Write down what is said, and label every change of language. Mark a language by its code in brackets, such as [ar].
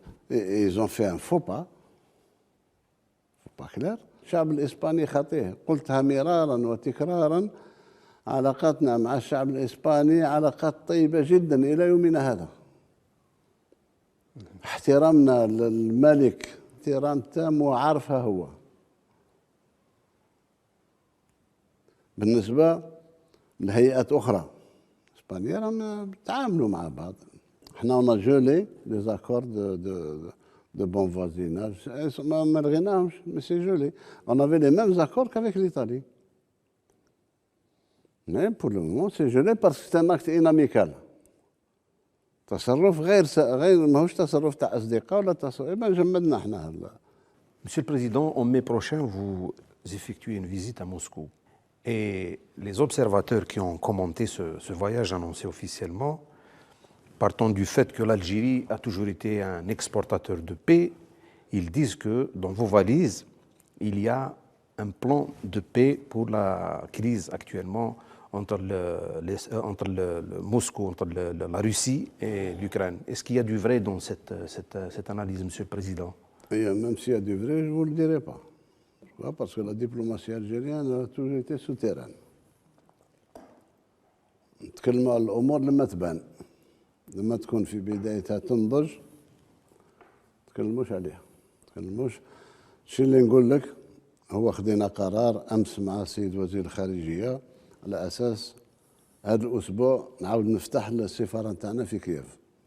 [fr] ils ont fait un faux pas كلير. [ar] الشعب الإسباني خطيه، قلتها مرارا وتكرارا، علاقاتنا مع الشعب الإسباني علاقات طيبة جدا إلى يومنا هذا. احترامنا للملك احترام تام وعارفها هو. بالنسبة لهيئات أخرى إسبانيا راهم بيتعاملوا مع بعض. [fr] احنا on a gelé les accords de bon voisinage. [ar] ما لغيناهمش، [fr] mais c'est gelé. On avait les mêmes accords qu'avec l'Italie. Mais pour le moment c'est gelé parce que c'est un acte inamical. [ar] تصرف غير ماهوش تصرف تاع أصدقاء ولا تصرف جمدنا احنا هلا. [fr] Monsieur le Président, en mai prochain, vous effectuez une visite à Moscou. Et les observateurs qui ont commenté ce voyage annoncé officiellement, partant du fait que l'Algérie a toujours été un exportateur de paix, ils disent que dans vos valises, il y a un plan de paix pour la crise actuellement entre le Moscou, entre la Russie et l'Ukraine. Est-ce qu'il y a du vrai dans cette analyse, Monsieur le Président? Et même s'il y a du vrai, je ne vous le dirai pas. Parce que la diplomatie algérienne a toujours été souterraine. [ar] نتكلموا على الأمور لما تبان، لما تكون في بدايتها تنضج تكلموش عليها، تكلموش. الشيء اللي نقول لك هو خدينا قرار أمس مع السيد وزير الخارجية على أساس هذا الأسبوع نعاود نفتح السفارة نتاعنا في كييف.